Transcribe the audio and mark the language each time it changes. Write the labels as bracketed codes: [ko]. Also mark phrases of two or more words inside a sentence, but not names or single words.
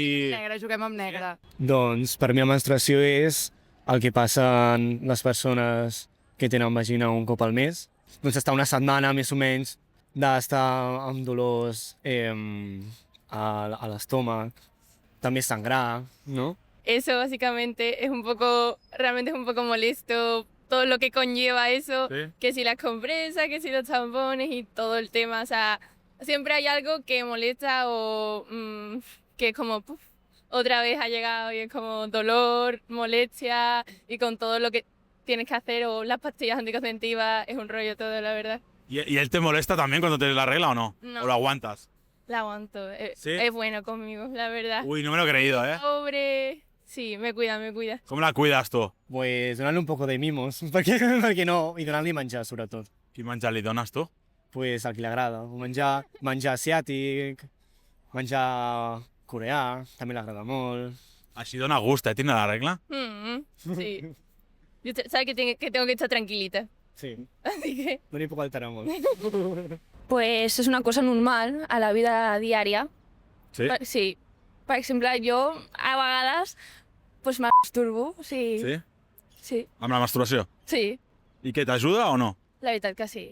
[ca] Negre, juguem amb negre. Doncs per mi la menstruació és el que passen les persones que tenen vagina un cop al mes. Doncs estar una setmana més o menys d'estar amb dolors a l'estómac, també sangrar, ¿no? [es] Eso básicamente es realmente es un poco molesto todo lo que conlleva eso, Sí. que si las compresas, que si los tampones y todo el tema, o sea, siempre hay algo que molesta o que es como, puf, otra vez ha llegado y es como dolor, molestia y con todo lo que tienes que hacer o las pastillas anticonceptivas, es un rollo todo, la verdad. ¿Y él te molesta también cuando te la regla o no? No. ¿O lo aguantas? La aguanto, ¿Sí? es bueno conmigo, la verdad. Uy, no me lo he creído, ¿eh? Pobre, sí, me cuida, me cuida. [ca] Com la cuides tu? Pues donant-li un poc de mimos, perquè no, i donant-li menjar sobretot. Quin menjar li dones tu? Pues el que li agrada, menjar asiàtic, menjar coreà, també li agrada molt. Així dona gust, tindre la regla? Sí. [es] Yo sabes que tengo que estar tranquilita. Sí, Así que... [ca] no n'hi puc alterar molt. [es] Pues es una cosa normal a la vida diaria. [ca] Sí? Sí. Per exemple, jo a vegades pues, me masturbo. Sí. Sí? Sí. Amb la menstruació? Sí. I què, t'ajuda o no? La veritat que sí.